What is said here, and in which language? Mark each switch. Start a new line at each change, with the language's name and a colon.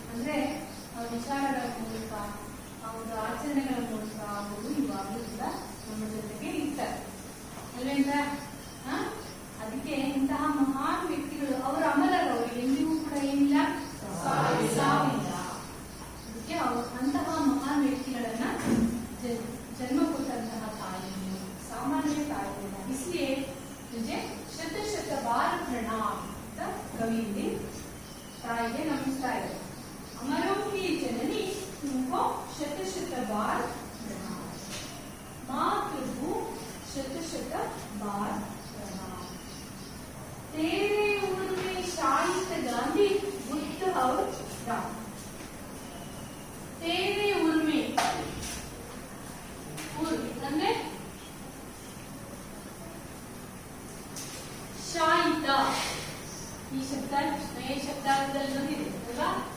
Kannada: ಅಂದ್ರೆ ಆ ವಿಚಾರಗಳ ಮೂಲಕ, ಅವರ ಆಚರಣೆಗಳ ಮೂಲಕ ಅವರು ಇವಾಗಲೂ ಕೂಡ ನಮ್ಮ ಜೊತೆಗೆ ಇರ್ತಾರೆ ಅಲ್ವೇಂದ್ರ? ಅದಕ್ಕೆ ಇಂತಹ ಮಹಾನ್ ವ್ಯಕ್ತಿಗಳು ಅವರ ಅಮರರು, ಅವರು ಎಂದಿಗೂ ಕೂಡ ಏನಿಲ್ಲ ಸಾವಿಲ್ಲ. ಅದಕ್ಕೆ ಅಂತಹ ಮಹಾನ್ ವ್ಯಕ್ತಿಗಳನ್ನ ಜನ್ಮ ಕೊಟ್ಟಂತಹ ತಾಯಿಯು ಸಾಮಾನ್ಯ ತಾಯಿಯಲ್ಲ.
Hindi: इसलिए मुझे शत शत बार प्रणाम
Kannada: ಅಂತ ಕವಿಯಲ್ಲಿ ತಾಯಿಗೆ ನಮಿಸ್ತಾ ಇದೆ.
Hindi: अमरों की जननी तुमको शत शत बार प्रणाम, मातृभू शत शत बार प्रणाम. तेरे उम्र में शाहिद गांधी बुद्ध और राम. तेरे उम्र में
Kannada: ಅಂದ್ರೆ ಶಾಹಿದ ಈ ಶಬ್ದ ಈ ಶಬ್ದಾರ್ಥದಲ್ಲಿ ಬಂದಿದೆ ಅಲ್ವಾ?